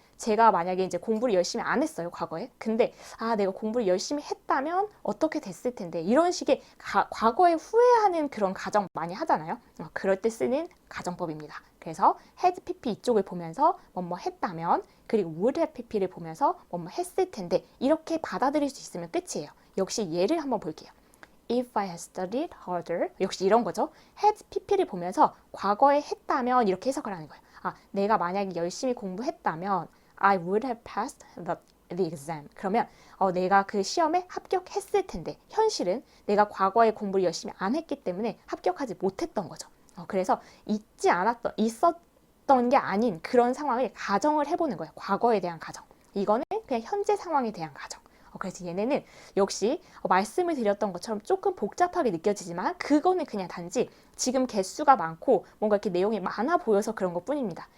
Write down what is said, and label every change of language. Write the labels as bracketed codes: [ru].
[ko] 제가 만약에 이제 공부를 열심히 안 했어요, 과거에. 근데 내가 공부를 열심히 했다면 어떻게 됐을 텐데 이런 식의 과거에 후회하는 그런 가정 많이 하잖아요. 그럴 때 쓰는 가정법입니다. 그래서 had pp 이쪽을 보면서 뭐뭐 했다면 그리고 would have pp를 보면서 뭐뭐 했을 텐데 이렇게 받아들일 수 있으면 끝이에요. 역시 예를 한번 볼게요. [en] If I had studied harder [ko] 역시 이런 거죠. had pp를 보면서 과거에 했다면 이렇게 해석을 하는 거예요. 내가 만약에 열심히 공부했다면 [en] I would have passed the exam. [ko] 그러면 내가 그 시험에 합격했을 텐데 현실은 내가 과거에 공부를 열심히 안 했기 때문에 합격하지 못했던 거죠. 그래서 있었던 게 아닌 그런 상황을 가정을 해보는 거예요. 과거에 대한 가정. 이거는 그냥 현재 상황에 대한 가정. 그래서 얘네는 역시 말씀을 드렸던 것처럼 조금 복잡하게 느껴지지만 그거는 그냥 단지 지금 개수가 많고 뭔가 이렇게 내용이 많아 보여서 그런 것 뿐입니다.